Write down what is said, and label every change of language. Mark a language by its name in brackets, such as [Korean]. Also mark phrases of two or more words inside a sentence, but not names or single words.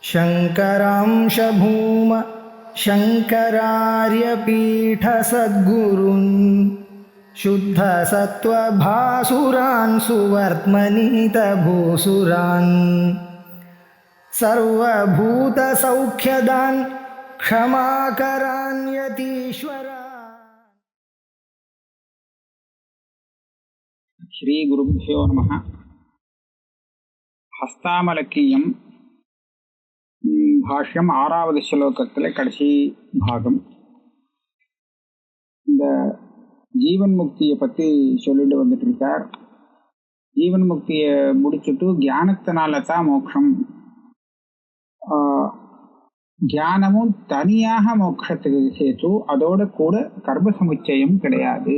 [Sanskrit] शङ्करांश भूम शङ्करार्यपीठसद्गुरून् शुद्धसत्त्वभासुरान् सुवर्त्मनीतभूसुरान् सर्वभूतसौख्यदान् क्षमाकरान् यतीश्वरान्। श्री गुरुभ्यो नमः। [Tamil] हस्तामलकीयम भाष्यम ஆறாவது ஸ்லோகத்துல கடைசி பாகம். இந்த ஜீவன் முக்தியை பத்தி சொல்லிட்டு வந்துட்டு இருக்கார். ஜீவன் முக்தியை முடிச்சுட்டு ஞானத்தினால தான் மோட்சம், ஞானமும் தனியாக மோட்சத்துக்கு சேர்த்து அதோட கூட கர்ம சமுச்சயம் கிடையாது.